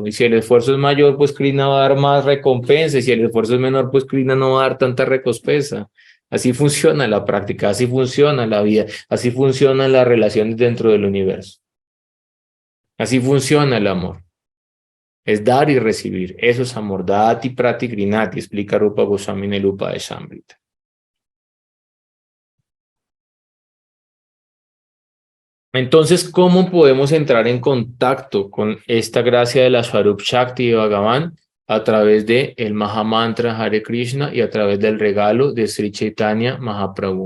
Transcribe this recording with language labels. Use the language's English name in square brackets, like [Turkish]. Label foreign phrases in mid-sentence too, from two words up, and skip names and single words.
[Spanish] Y si el esfuerzo es mayor, pues Krishna va a dar más recompensa. Y si el esfuerzo es menor, pues Krishna no va a dar tanta recompensa. Así funciona la práctica, así funciona la vida, así funcionan las relaciones dentro del universo. Así funciona el amor. Es dar y recibir. Eso es amor. [Sanskrit] ददाति प्रति गृह्णाति, [Spanish] explica Rupa Goswami en el Upadeshamrita. Entonces, ¿cómo podemos entrar en contacto con esta gracia de la Swarup Shakti de Bhagavan? A través de el Mahamantra Hare Krishna y a través del regalo de Sri Chaitanya Mahaprabhu.